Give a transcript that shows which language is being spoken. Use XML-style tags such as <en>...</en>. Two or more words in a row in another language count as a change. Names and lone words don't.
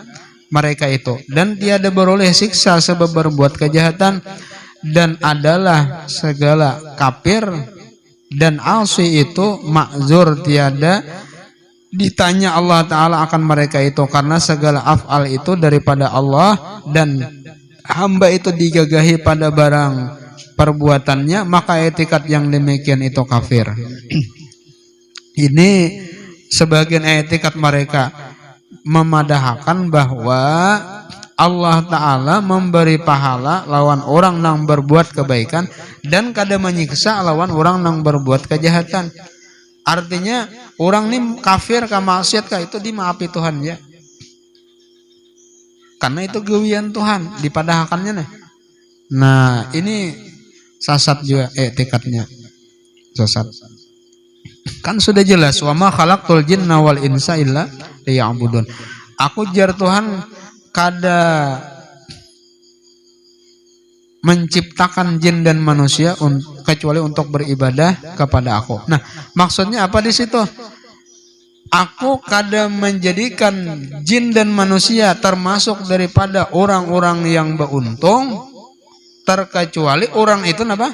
<ms>mereka itu, dan tiada beroleh siksa sebab berbuat kejahatan, dan adalah segala kafir dan asi itu makzur, tiada ditanya Allah Ta'ala akan mereka itu, karena segala af'al itu daripada Allah dan hamba itu digagahi pada barang perbuatannya, maka etikat yang demikian itu kafir.</ms> <bjn>Ini sebagian etikat mereka memadahkan bahwa Allah Ta'ala memberi pahala lawan orang yang berbuat kebaikan dan kada menyiksa lawan orang yang berbuat kejahatan. Artinya orang ini kafir ke maksiat kah itu dimaafi Tuhan ya. Karena itu gawian Tuhan dipadahkannya nih. Nah, ini sasat juga etikatnya. Sasat. Kan sudah jelas</bjn> <ar>وما خلقت الجن والإنس إلا ليعبدون.</ar> <bjn>Aku jar Tuhan kada menciptakan jin dan manusia kecuali untuk beribadah kepada aku. Nah, maksudnya apa di situ? Aku kada menjadikan jin dan manusia termasuk daripada orang-orang yang beruntung, terkecuali orang itu apa?</bjn>